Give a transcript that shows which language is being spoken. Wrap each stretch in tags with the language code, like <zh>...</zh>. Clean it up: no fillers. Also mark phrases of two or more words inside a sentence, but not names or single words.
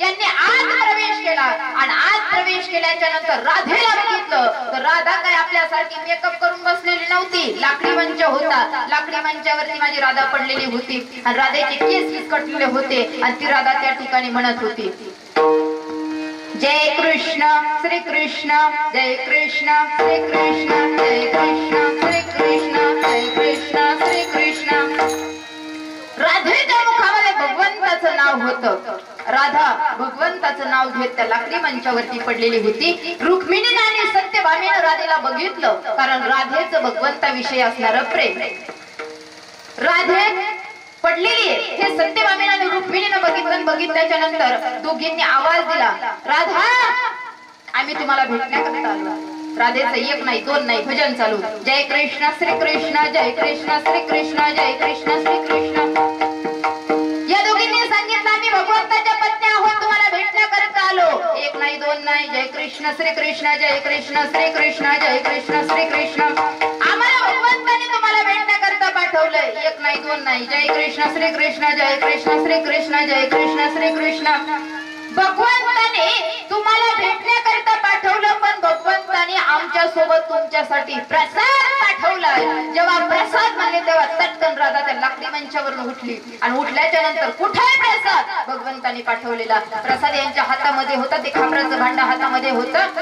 <mr>यांनी आत प्रवेश केला आणि आत प्रवेश केल्याच्या नंतर राधेला बघितलं तर राधा काय आपल्यासारखी मेकअप करून बसलेली नव्हती. लाकडी मंच होता, लाकडी मंचावरती माझी राधा पडलेली होती आणि राधेचे केस कटलेले होते आणि ती राधा त्या ठिकाणी म्हणत होती जय कृष्ण श्री कृष्ण, जय कृष्ण श्री कृष्ण, जय कृष्ण श्री कृष्ण, जय कृष्ण श्री कृष्ण. राधेच्या मुखामध्ये भगवंताचं नाव होतं. राधा भगवंताचं नाव घेत त्या लाकडी मंचावरती पडलेली होती. रुक्मिणीने आणि सत्यभामीने राधेला बघितलं, कारण राधेचं भगवंताविषयी असणारं प्रेम. राधे पडलेली आहे हे सत्यभामीने आणि रुक्मिणीने बघितल्याच्या नंतर दोघींनी आवाज दिला राधा आम्ही तुम्हाला भेटण्याकरता आलो. राधेचं 1 नाही 2 नाही भजन चालू. जय कृष्ण श्री कृष्ण, जय कृष्ण श्री कृष्ण, जय कृष्ण श्री कृष्ण. या दोघींनी सांगितलं आम्ही भगवंताच्या पत्नी आहोत, तुम्हाला भेटण्याकरता आलो. 1 नाही 2 नाही. जय कृष्ण श्री कृष्ण, जय कृष्ण श्री कृष्ण, जय कृष्ण श्री कृष्ण. आम्हाला भगवंताने तुम्हाला भेटण्याकरता पाठवलंय. 1 नाही 2 नाही. जय कृष्ण श्री कृष्ण, जय कृष्ण श्री कृष्ण, जय कृष्ण श्री कृष्ण. भगवंताने तुम्हाला भेटण्याकरता पाठवलं, पण भगवंताने आमच्या सोबत तुमच्यासाठी प्रसाद पाठवलाय. जेव्हा प्रसाद म्हणले तेव्हा तटकन राधा त्या लाकडी मंचावरून उठली आणि उठल्याच्या नंतर कुठे प्रसाद? भगवंताने पाठवलेला प्रसाद यांच्या हातामध्ये होता. ते खापराचं भांड हातामध्ये होतं.</mr>